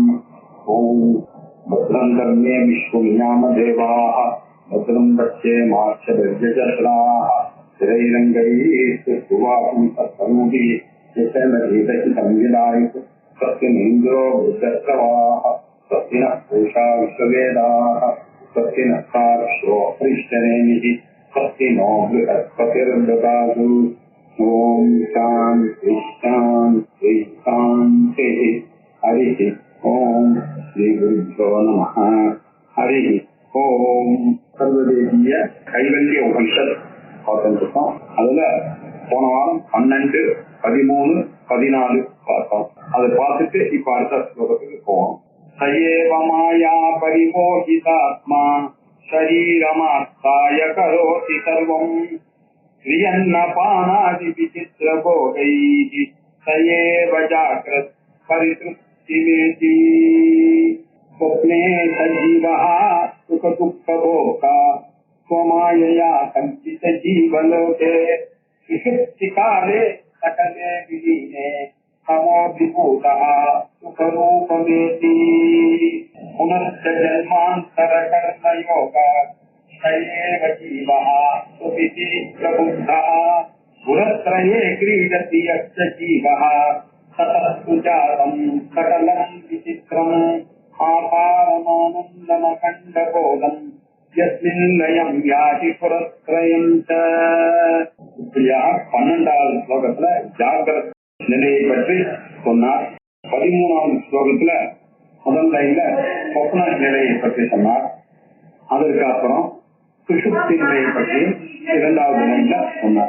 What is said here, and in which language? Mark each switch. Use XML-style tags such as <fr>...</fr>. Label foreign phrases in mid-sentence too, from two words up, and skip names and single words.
<sa>ओम भद्रं कर्णे विश्वविनामदेवाः भद्रं पश्येमाक्षभिर्यजत्राः स्थिरैरङ्गैस्तुवापुंसस्तनूभिः यशमधीतहितं विदायुः स्वस्तिनीन्द्रो वृद्धश्रवाः स्वस्ति नः पूषा विश्ववेदाः स्वस्ति नः सार्क्ष्यो हरिश्चनेमिः स्वस्ति नो बृहस्पतिर्ददातु। ॐ शान्ति शान्ति शान्तिः। हरिः ओम श्री गुरुभ्यो नमः। हरि ओम सर्वदेशीय</sa> <ta>கைவல்ய உபனிஷத் பார்த்துருக்கோம். அதுல போன வாரம் 12, 13, 14 பார்த்தோம். அதை பார்த்துட்டு இப்ப அடுத்த ஸ்லோகத்துக்கு போவோம்.</ta> <sa>सयेव माया परिमोहितात्मा शरीरमास्थाय करोति सर्वम् स्त्रीयन्नपानादि विचित्र भोगैः सयेव जाग्रत् परितृप्त स्वप्ने सजीवः सुखदुःखभोक्ता स्वमायया संचित जीवलोके सुषुप्तिकाले सकले विलीने समोऽभिभूतः सुखरूपमेति पुनश्च जन्मान्तरकर्मयोगात् शयेव जीवः सुखिति प्रबुद्धः गुणत्रये क्रीडति यश्च जीवः सतस्तुजातं सकलं विचित्रम् आपारमानन्दमखण्डबोधम् यस्मिन् लयं याति पुरस्त्रयं च.</sa> <ta>இப்படியாக 12வது ஸ்லோகத்துல ஜாகிரத் நிலையை பற்றி சொன்னார். 13வது ஸ்லோகத்துல முதல் லைன்ல சொப்ன நிலையை பற்றி சொன்னார். அதற்கு அப்புறம் சுஷுப்தி நிலையை பற்றி 2வது லைன்ல சொன்னார்.</ta>